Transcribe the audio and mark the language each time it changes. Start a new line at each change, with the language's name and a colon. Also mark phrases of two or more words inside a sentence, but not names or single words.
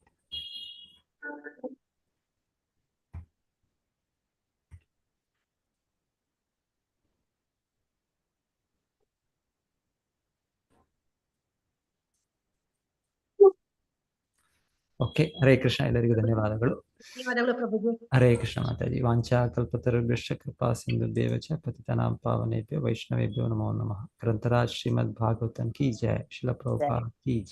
Kannada: ಓಕೆ, ಹರೇ ಕೃಷ್ಣ. ಎಲ್ಲರಿಗೂ ಧನ್ಯವಾದಗಳು. ಹರೇ ಕೃಷ್ಣ ಮಾತಾಜಿ.
Sanskrit: ವಾಂಛಾ ಕಲ್ಪತರುಭ್ಯಶ್ಚ ಕೃಪಾ ಸಿಂಧುಭ್ಯೇವ ಚ ಪತಿತಾನಾಂ ಪಾವನೇಭ್ಯೋ ವೈಷ್ಣವೇಭ್ಯೋ ನಮೋ ನಮಃ.
Hindi: ग्रंथराज श्रीमद् भागवतम् की जय. श्रील प्रभुपाद की जय.